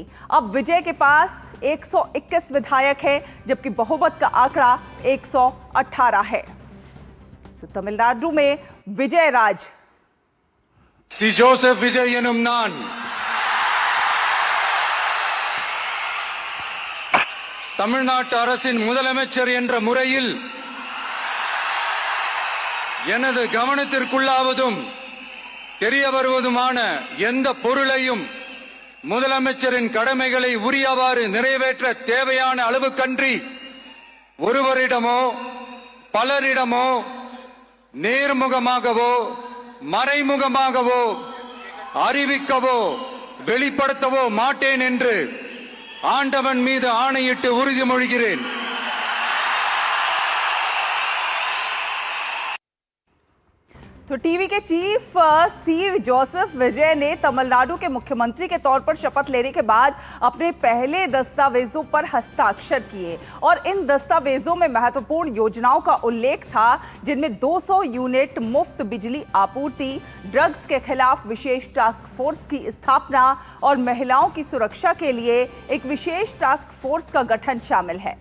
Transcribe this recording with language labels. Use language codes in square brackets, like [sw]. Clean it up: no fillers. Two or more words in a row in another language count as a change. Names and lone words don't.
[hi] अब विजय के पास 121 विधायक हैं, जबकि बहुमत का आंकड़ा 118 है। तो तमिलनाडु में विजय राज। [ta] सी जोसेफ विजय எனும் நான் தமிழ்நாட்டு அரசின் முதலமைச்சர் என்ற முறையில் எனது கவனத்திற்குள்ளாவதும் தெரிய வருவதுமான எந்த பொருளையும் முதலமைச்சரின் கடமைகளை உரியவாறு நிறைவேற்ற தேவையான அளவுக்கன்றி ஒருவரிடமோ பலரிடமோ நேர்முகமாகவோ மறைமுகமாகவோ அறிவிக்கவோ வெளிப்படுத்தவோ மாட்டேன் என்று ஆண்டவன் மீது ஆணையிட்டு உறுதிமொழிகிறேன். [hi] तो टीवी के चीफ सी जोसेफ विजय ने तमिलनाडु के मुख्यमंत्री के तौर पर शपथ लेने के बाद अपने पहले दस्तावेजों पर हस्ताक्षर किए और इन दस्तावेजों में महत्वपूर्ण योजनाओं का उल्लेख था, जिनमें 200 यूनिट मुफ्त बिजली आपूर्ति, ड्रग्स के खिलाफ विशेष [en] task force [hi] की स्थापना और महिलाओं की सुरक्षा के लिए एक विशेष [en] task force [hi] का गठन शामिल है।